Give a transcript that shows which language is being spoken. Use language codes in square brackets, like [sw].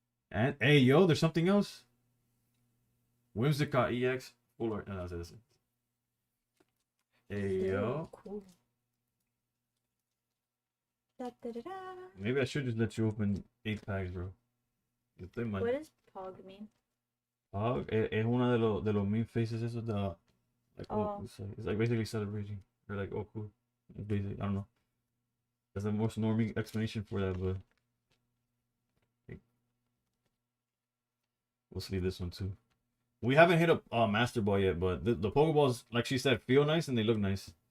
[en] And hey, yo, there's something else. Whimsicott EX. Full art. No, that's it. Hey, yo. Cool. Da, da, da, da. Maybe I should just let you open 8 packs, bro. What does Pog mean? [es] Pog es una de los [en] meme faces [es] esos de like oh. [en] It's like basically celebrating. They're like, oh cool. It's basically, I don't know. That's the most norming explanation for that, but we'll see this one too. We haven't hit a Master Ball yet, but the Pokeballs, like she said, feel nice and they look nice.